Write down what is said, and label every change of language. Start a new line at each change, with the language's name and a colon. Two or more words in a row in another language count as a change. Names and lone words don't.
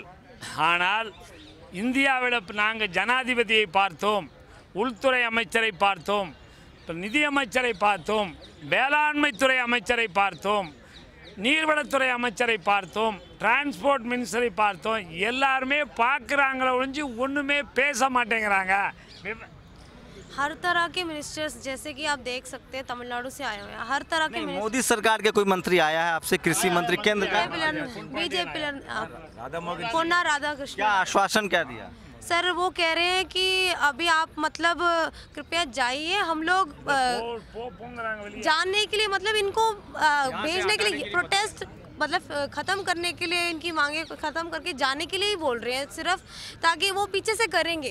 Tamil: ஆனால் இந்தியாவில் நாங்கள் ஜனாதிபதியை பார்த்தோம், உள்துறை அமைச்சரை பார்த்தோம், நிதியமைச்சரை பார்த்தோம், வேளாண்மைத்துறை அமைச்சரை பார்த்தோம், நீர்வளத்துறை அமைச்சரை பார்த்தோம்,
English: transport minister
Tamil: பார்த்தோம். எல்லாருமே பார்க்குறாங்களே ஒழிஞ்சு ஒன்றுமே பேச மாட்டேங்கிறாங்க.
Hindi: हर तरह के मिनिस्टर्स जैसे कि आप देख सकते हैं तमिलनाडु से आए हुए हैं, हर तरह के मोदी सरकार के कोई मंत्री आया है आपसे, कृषि मंत्री केंद्र का? बीजेपी पोन्ना राधाकृष्ण क्या आश्वासन क्या दिया? सर वो कह रहे हैं कि अभी आप मतलब कृपया जाइए, हम लोग जानने के लिए मतलब इनको भेजने के लिए प्रोटेस्ट मतलब ख़त्म करने के लिए इनकी मांगे ख़त्म करके जाने के लिए ही बोल रहे हैं सिर्फ, ताकि वो पीछे से करेंगे।